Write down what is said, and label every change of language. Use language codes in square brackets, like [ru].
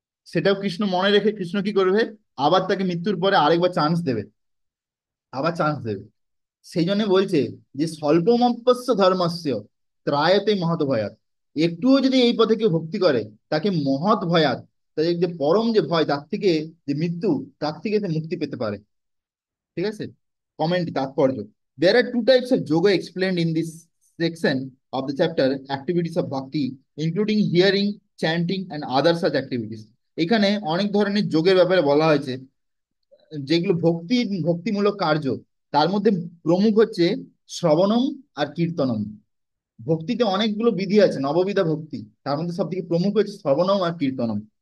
[bn] সেটাও কৃষ্ণ মনে রেখে কৃষ্ণ কি করবে, আবার তাকে মৃত্যুর পরে আরেকবার চান্স দেবে, আবার চান্স দেবে। সেই জন্য বলছে যে [sa] স্বল্পমপ্যস্য ধর্মস্য ত্রায়তে মহৎ ভয়াত। [bn] একটুও যদি এই পথে কেউ ভক্তি করে তাকে মহৎ ভয়াত, তাদের যে পরম যে ভয়, তার থেকে, যে মৃত্যু, তার থেকে সে মুক্তি পেতে পারে। ঠিক আছে? [en] Comment তাৎপর্য, there are two types of yoga explained in this section of the chapter, activities of bhakti including hearing, chanting and other such activities। [bn] এখানে অনেক ধরনের যোগের ব্যাপারে বলা হয়েছে, যেগুলো ভক্তিমূলক কার্য, তার মধ্যে প্রমুখ হচ্ছে শ্রবণম আর কীর্তনম। ভক্তিতে অনেকগুলো বিধি আছে, নববিধা ভক্তি, তার মধ্যে সব থেকে প্রমুখ হচ্ছে শ্রবণম আর কীর্তনম।